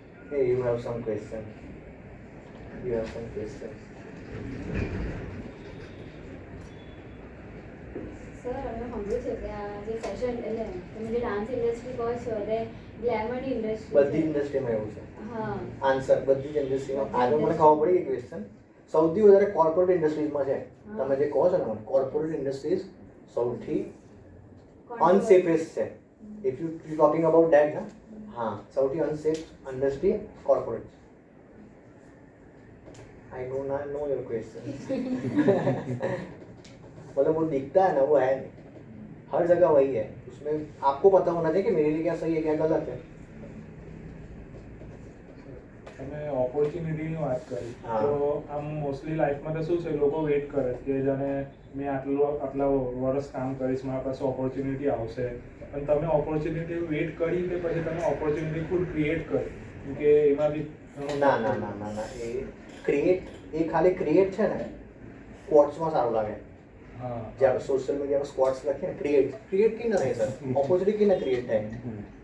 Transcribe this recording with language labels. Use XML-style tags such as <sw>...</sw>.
<en>Hey, you have some questions. You have some questions.</en> <gu>Sir અમે સાંભળ્યું છે કે આ જે ફેશન એટલે તમે જે ડાન્સ ઇન્ડસ્ટ્રી કહો છો તે ગ્લેમર ઇન્ડસ્ટ્રી બધી ઇન્ડસ્ટ્રીમાં એવું છે. હા આન્સર બધી જ ઇન્ડસ્ટ્રીમાં. આગળ મને ખબર પડી કે ક્વેશ્ચન સૌથી વધારે કોર્પોરેટ ઇન્ડસ્ટ્રીઝમાં છે. તમે જે કહો છો ને કોર્પોરેટ ઇન્ડસ્ટ્રીઝ સૌથી અનસેફેસ્ટ છે.</gu> <en>if you talking about that ના,</en> <hi>हाँ सौથી unsafe industry corporate.</hi> <en>I do not know your question.</en> <hi>मतलब वो दिखता है ना, वो है नहीं. हर जगह वही है. उसमें आपको पता होना चाहिए कि मेरे लिए क्या सही है क्या गलत है.</hi> <gu>તમે ઓપોર્ચ્યુનિટીની વાત કરી, હા. તો આમ મોસ્ટલી લાઈફમાં તો શું છે, લોકો વેઇટ કરે કે જાણે મેં આટલા વર્ષ કામ કરીશ, મારા પાસે ઓપોર્ચ્યુનિટી આવશે. પણ તમે ઓપોર્ચ્યુનિટી વેઇટ કરી કે પછી તમે ઓપોર્ચ્યુનિટી ખુદ ક્રિએટ કરી? કેમ કે એમાં બી ના ના ના ના ના એ ક્રિએટ, એ ખાલી ક્રિએટ છે ને સ્પોર્ટ્સમાં સારું લાગે. હા, જ્યારે સોશિયલ મીડિયામાં સ્પોર્ટ્સ લખે ને ક્રિએટ</gu> <hi>की ना है सर, ऑपर्च्युनिटी की ना क्रिएट</hi> <gu>થાય.</gu>